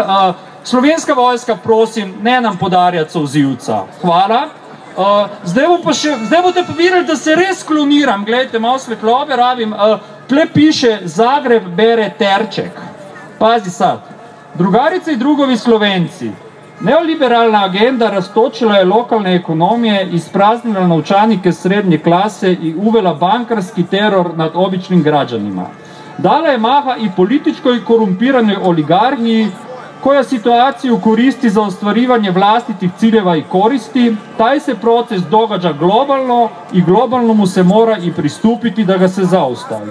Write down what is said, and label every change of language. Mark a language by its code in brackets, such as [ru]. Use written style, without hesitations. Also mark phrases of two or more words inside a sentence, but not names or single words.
[sl] Slovenska vojska, prosim, ne nam podarjati solzivca. Hvala. Zdaj boste pa videli, da se res kloniram, gledajte, malo svetlobe rabim, tle piše Zagreb bere Terček. [hr] Pazi sad, drugarice in drugovi Slovenci, neoliberalna agenda raztočila je lokalne ekonomije, ispraznila novčanike srednje klase i uvela bankarski teror nad običnim građanima. Dala je maha i političkoj korumpiranoj oligarhiji, koja situaciju koristi za ostvarivanje vlastitih ciljeva i koristi, taj se proces događa globalno i globalno mu se mora i pristupiti da ga se zaustavi.